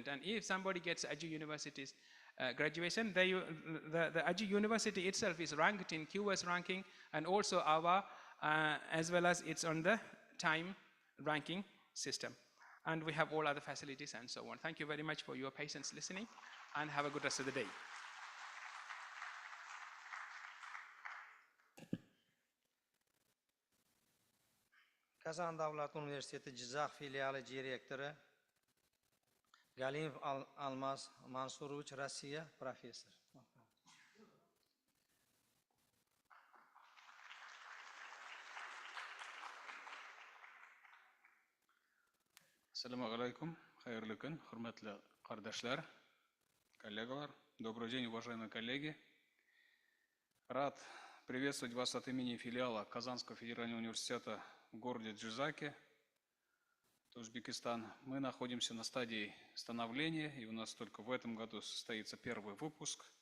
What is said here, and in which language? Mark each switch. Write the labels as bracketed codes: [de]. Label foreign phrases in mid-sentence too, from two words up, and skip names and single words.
[en] And if somebody gets Aju University's graduation, the Aju University itself is ranked in QS ranking, and also our, as well as it's on the time ranking system. And we have all other facilities and so on. Thank you very much for your patience listening, and have a good rest of the day. [uz] Kazan Davlat Universiteti Jizzax filiali direktori Galimov Almaz Mansurovich, Rossiya, professor. [ar] السلام عليكم, [tt] хайрлы күн, хурматлы кардашлар, коллегалар. [ru] Добрый день, уважаемые коллеги. Рад приветствовать вас от имени филиала Казанского федерального университета в городе Джизаке, Узбекистан. Мы находимся на стадии становления, и у нас только в этом году состоится первый выпуск.